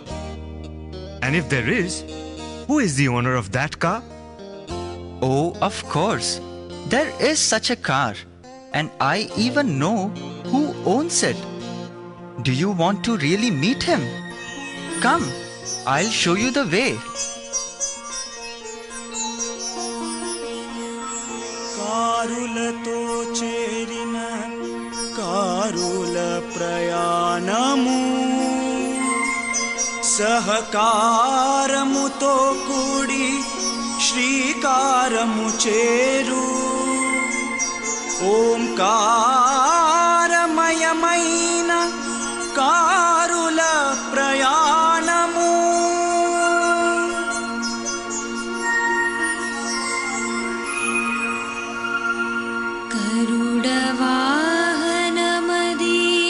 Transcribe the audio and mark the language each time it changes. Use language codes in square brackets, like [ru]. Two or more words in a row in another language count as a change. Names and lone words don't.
[en] And if there is, who is the owner of that car? Oh, of course. There is such a car, and I even know who owns it. Do you want to really meet him? Come, I'll show you the way. [te] కారులతో చేరిన కారుల ప్రయాణము, సహకారముతో కూడి శ్రీకారము చేరు, ఓంకారమయమైన కారుల ప్రయాణము. [sa] गरुडवाहनमदी